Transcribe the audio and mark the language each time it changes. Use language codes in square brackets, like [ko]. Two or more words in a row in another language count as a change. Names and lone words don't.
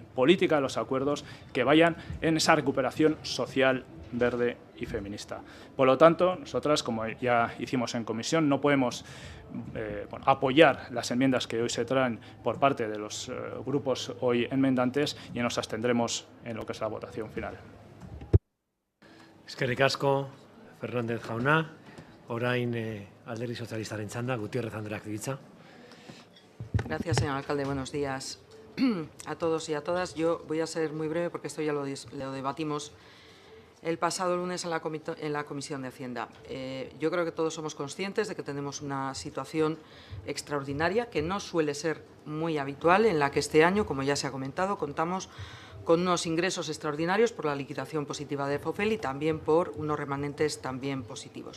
[es] Política de los acuerdos que vayan en esa recuperación social, verde y feminista. Por lo tanto, nosotras, como ya hicimos en comisión, no podemos apoyar las enmiendas que hoy se traen por parte de los grupos hoy enmendantes y nos abstendremos en lo que es la votación final. [eu] Eskerrik asko, Fernández jauna. Orain Alderdi Sozialistaren txanda, Gutiérrez Andreak ditza. [es] Gracias, señor alcalde. Buenos días a todos y a todas. Yo voy a ser muy breve porque esto ya lo debatimos el pasado lunes en la Comisión de Hacienda. Yo creo que todos somos conscientes de que tenemos una situación extraordinaria que no suele ser muy habitual, en la que este año, como ya se ha comentado, contamos con unos ingresos extraordinarios por la liquidación positiva de FOFEL y también por unos remanentes también positivos.